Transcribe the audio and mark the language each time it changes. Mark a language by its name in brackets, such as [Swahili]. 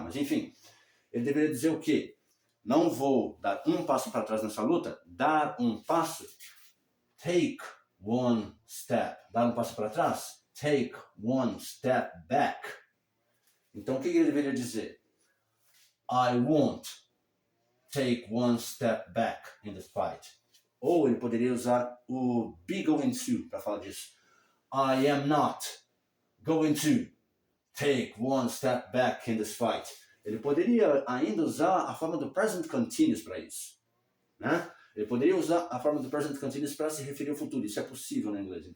[Portuguese] Mas enfim, ele deveria dizer o quê? Não vou dar um passo para trás nessa luta. Dar um passo. [English] Take one step. [Portuguese] Dar um passo para trás. [English] Take one step back. [Portuguese] Então o que ele deveria dizer? [English] I won't take one step back in this fight. [Portuguese] Ou ele poderia usar o be going to para falar disso. [English] I am not going to take one step back in this fight. [Portuguese] Ele poderia ainda usar a forma do present continuous para isso. Né? Ele poderia usar a forma do present continuous para se referir ao futuro. Isso é possível no inglês.